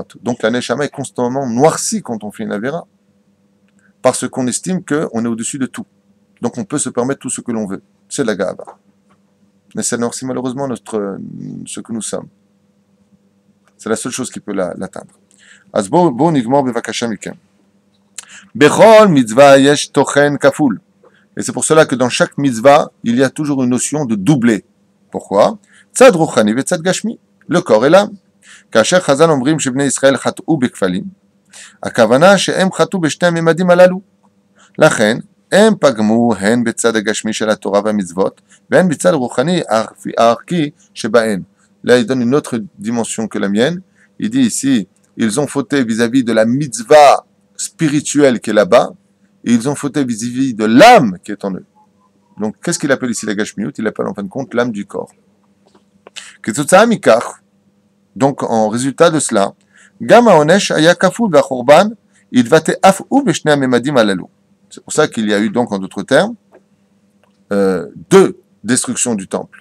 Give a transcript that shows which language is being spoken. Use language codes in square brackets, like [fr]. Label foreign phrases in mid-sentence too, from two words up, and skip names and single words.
[fr] Donc la Neshama est constamment noircie quand on fait une Avera. Parce qu'on estime qu'on est au-dessus de tout. Donc on peut se permettre tout ce que l'on veut. C'est la Gava. Mais ça noircit malheureusement ce que nous sommes. C'est la seule chose qui peut l'atteindre. [he] אז בואו נגמור בבקשה מכם. בכל מצווה יש תוכן כפול. [fr] Et c'est pour cela que dans chaque mitzvah, il y a toujours une notion de doublé. Pourquoi? [he] צד רוחני וצד גשמי. [fr] Le corps et l'âme. [he] כאשר חז"ל אומרים שבני ישראל חטאו בכפלים, הכוונה שהם חטאו בשתי הממדים הללו. לכן, הם פגמו הן בצד הגשמי של התורה והמצוות, והן בצד רוחני הערכי שבהן. [fr] Là, il donne une autre dimension que la mienne. Il dit ici, ils ont fauté vis-à-vis de la mitzvah spirituelle qui est là-bas, et ils ont fauté vis-à-vis de l'âme qui est en eux. Donc, qu'est-ce qu'il appelle ici la gashmiut? Il appelle en fin de compte l'âme du corps. Donc, en résultat de cela, c'est pour ça qu'il y a eu donc, en d'autres termes, deux destructions du temple.